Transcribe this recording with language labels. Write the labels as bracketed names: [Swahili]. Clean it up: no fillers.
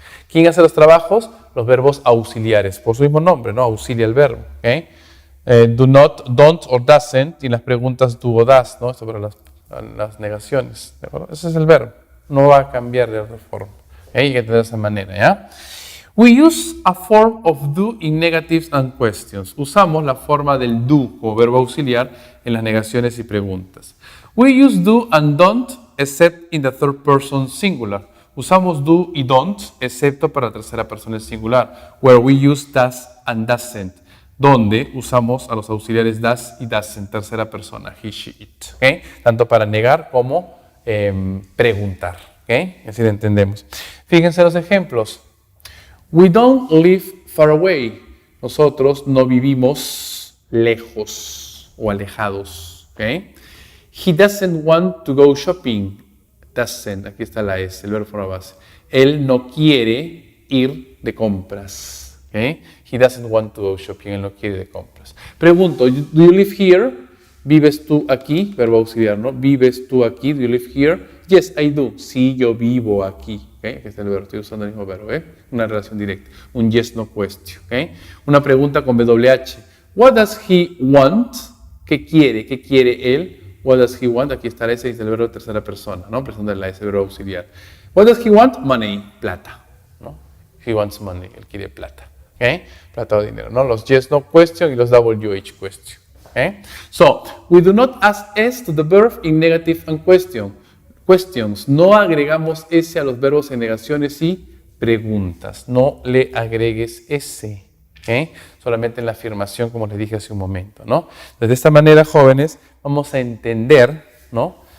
[Spanish] ¿Quién hace los trabajos? Los verbos auxiliares, por su mismo nombre, ¿no? Auxilia el verbo. Do not, don't or doesn't, y en las preguntas do o does, ¿no? Esto para las negaciones, ¿de acuerdo? Ese es el verbo, no va a cambiar de otra forma. Hay que tener de esa manera, ¿ya? [English] We use a form of do in negatives and questions. [Spanish] Usamos la forma del do como verbo auxiliar en las negaciones y preguntas. [English] We use do and don't except in the third person singular. [Spanish] Usamos do y don't excepto para la tercera persona singular. [English] Where we use does and doesn't. [Spanish] Donde usamos a los auxiliares does y doesn't, tercera persona, he, she, it. Tanto para negar como preguntar. Así lo entendemos. Fíjense los ejemplos. [English] We don't live far away. [Spanish] Nosotros no vivimos lejos o alejados. [English] He doesn't want to go shopping. [Spanish] Doesn't, aquí está la S, el verbo forma base. Él no quiere ir de compras. [English] He doesn't want to go shopping. [Spanish] Él no quiere ir de compras. Pregunto, [English] do you live here? [Spanish] ¿Vives tú aquí? Verbo auxiliar, ¿no? ¿Vives tú aquí? [English] Do you live here? Yes, I do. [Spanish] Sí, yo vivo aquí. Aquí está el verbo, estoy usando el mismo verbo. Una relación directa. Un yes, no question. Una pregunta con WH. [English] What does he want? [Spanish] ¿Qué quiere? ¿Qué quiere él? [English] What does he want? [Spanish] Aquí está la S, dice el verbo de tercera persona, ¿no? Presentando la S, verbo auxiliar. [English] What does he want? [Spanish] Money, plata, ¿no? [English] He wants money, [Spanish] él quiere plata. Plata o dinero, ¿no? Los yes, no question y los WH question. [English] So, we do not add S to the verb in negative and questions. [Spanish] No agregamos S a los verbos en negaciones y preguntas. No le agregues S. Solamente en la afirmación, como les dije hace un momento, ¿no? Entonces, de esta manera, jóvenes, vamos a entender, ¿no?